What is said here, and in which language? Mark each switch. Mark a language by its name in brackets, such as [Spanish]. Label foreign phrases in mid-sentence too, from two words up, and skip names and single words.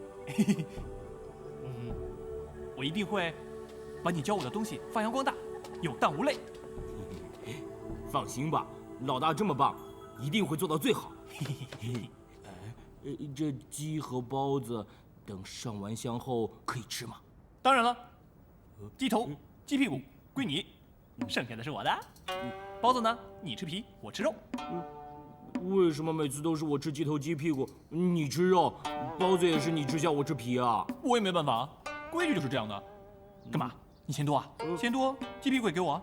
[Chinese] 我一定会把你教我的東西發揚光大，有檔無類。放心吧，老大這麼棒，一定會做到最好。這雞和包子等上完香後可以吃嗎？當然了，雞頭、雞屁股歸你，剩下的是我的。包子呢？你吃皮，我吃肉。為什麼每次都是我吃雞頭雞屁股，你吃肉？包子也是你吃香，我吃皮啊？我也沒辦法，規矩就是這樣的。幹嘛？你嫌多啊？嫌多，雞屁股也給我啊。